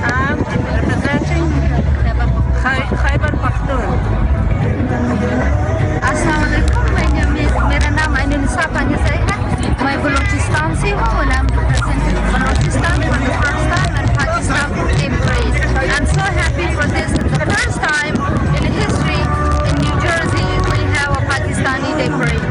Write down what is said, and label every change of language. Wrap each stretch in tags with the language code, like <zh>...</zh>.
<en>I'm representing Khyber Pakhtunkhwa.</en> <hi>अस्सलाम वालेकुम। मेरा नाम अनिसा पाकिस्तान है। मैं बलूचिस्तान से हूँ और</hi> <en>I'm representing Balochistan, Afghanistan and Pakistan in parade. I'm so happy for this. It's the first time in history in New Jersey we have a Pakistani Day parade.</en>